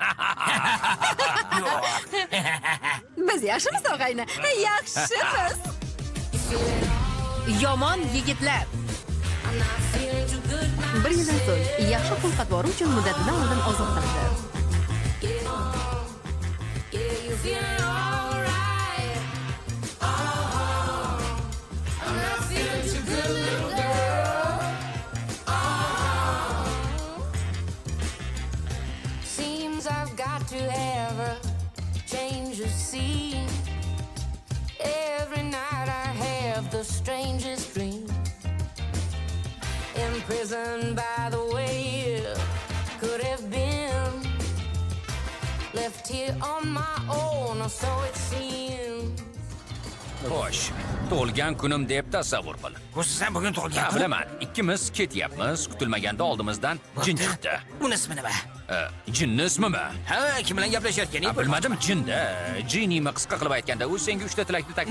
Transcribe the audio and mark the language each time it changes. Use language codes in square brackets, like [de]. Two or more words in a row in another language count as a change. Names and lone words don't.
[uz] Biz yaxshimiz og'ayni. Yaxshimiz. Yomon yigitlar. Bir yildan so'ng yaxshi xulq-atvori uchun muddatidan oldin ozod qilindi. [en] Seems I've got to have a change of scene. Every night I have the strangest dream. Imprisoned by the way it could have been. Left here on my own, or so it seems. [uz] Xo'sh, tug'ilgan kunim deb tasavvur qil. Xususan bugun Ha, tug'ilgan. bilaman. Ikkimiz ketyapmiz. Kutilmaganda oldimizdan jin chiqdi. Buni ismi nima? Jinni ismimi? Ha, kim bilan gaplashayotganing? Bilmadim, jinda. Jinimi qisqa qilib aytganda, u senga 3 ta tilakni taklif